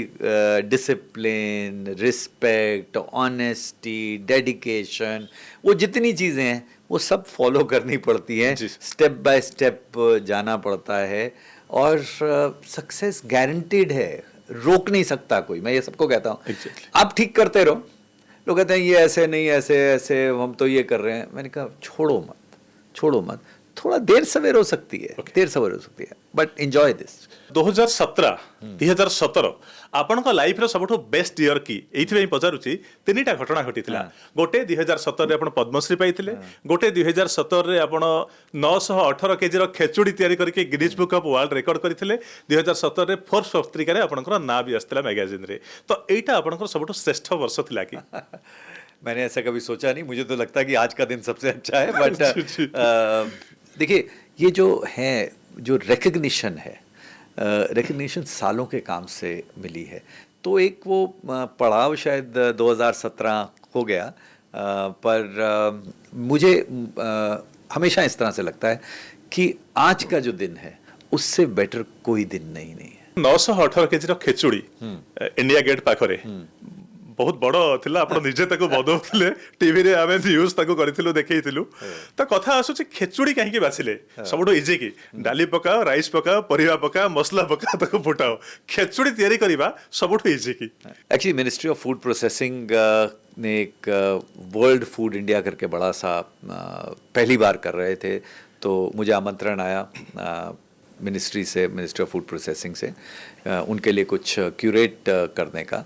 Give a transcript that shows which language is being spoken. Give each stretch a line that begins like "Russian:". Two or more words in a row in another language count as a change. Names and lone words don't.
Hindi: डिसिप्लिन, रिस्पेक्ट, ऑनेस्टी, डेडिकेशन, वो जितनी चीज़ें हैं वो सब फॉलो करनी पड़ती हैं,
English: step by step
Hindi: जाना पड़ता है, और
English: success guaranteed
Hindi: है, रोक नहीं सकता कोई। मैं ये सबको कहता हूँ आप ठीक करते रहो। लोग कहते हैं ये ऐसे नहीं, ऐसे हम तो ये कर रहे हैं। मैंने कहा छोड़ो मत, थोड़ा देर सवेर हो सकती है, देर सवेर हो सकती है,
English: but enjoy this.
Odia: 2017 2017 ଆପଣଙ୍କ ଲାଇଫର ସବୁଠୁ
English: best year
Odia: କି ଏଇଥିପାଇଁ ପଚାରୁଛି। ତିନିଟା ଘଟଣା ଘଟିଥିଲା। ଗୋଟେ 2017 ରେ ଆପଣ ପଦ୍ମଶ୍ରୀ ପାଇଥିଲେ, ଗୋଟେ 2017 ରେ ଆପଣ 918 କେଜିର ଖେଚୁଡ଼ି ତିଆରି କରିକି ଗିନିଜ୍ ବୁକ୍ ଅଫ୍ ୱାର୍ଲଡ ରେକର୍ଡ କରିଥିଲେ, 2017 ରେ ଫୋର୍ବସ ପତ୍ରିକାରେ ଆପଣଙ୍କର ନାଁ ବି ଆସିଥିଲା ମ୍ୟାଗାଜିନରେ। ତ ଏଇଟା ଆପଣଙ୍କର ସବୁଠୁ ଶ୍ରେଷ୍ଠ ବର୍ଷ ଥିଲା କି?
Hindi: मैंने ऐसा कभी सोचा नहीं, मुझे तो लगता है कि आज का दिन सबसे अच्छा है, बट देखिए ये जो है, जो रिकग्निशन है, रिकग्निशन सालों के काम से मिली है। तो एक वो पड़ाव शायद 2017 हो गया, पर मुझे हमेशा इस तरह से लगता है कि आज का जो दिन है उससे बेटर कोई दिन नहीं है।
Odia: 918 କେଜିର ଖେଚୁଡ଼ି ଇଣ୍ଡିଆ ଗେଟ୍ ପାଖରେ ବହୁତ ବଡ଼ ଥିଲା। ଆପଣ ନିଜେ ତାକୁ ବଦଉଥିଲେ, ଟିଭିରେ ଆମେ ନ୍ୟୁଜ୍ ତାକୁ କରିଥିଲୁ, ଦେଖେଇଥିଲୁ। ତ କଥା ଆସୁଛି ଖେଚୁଡ଼ି କାହିଁକି ବାଛିଲେ? ସବୁଠୁ ଇଜି କି ଡାଲି ପକାଅ, ରାଇସ୍ ପକାଅ, ପରିବା ପକାଅ, ମସଲା ପକାଅ, ତାକୁ ଫୁଟାଅ। ଖେଚୁଡ଼ି ତିଆରି କରିବା ସବୁଠୁ ଇଜି କି?
Hindi: एक्चुअली मिनिस्ट्री ऑफ फूड प्रोसेसिंग ने एक वर्ल्ड फूड इंडिया करके बड़ा सा पहली बार कर रहे थे, तो मुझे आमंत्रण आया मिनिस्ट्री से, मिनिस्ट्री ऑफ फूड प्रोसेसिंग से, उनके लिए कुछ क्यूरेट करने का।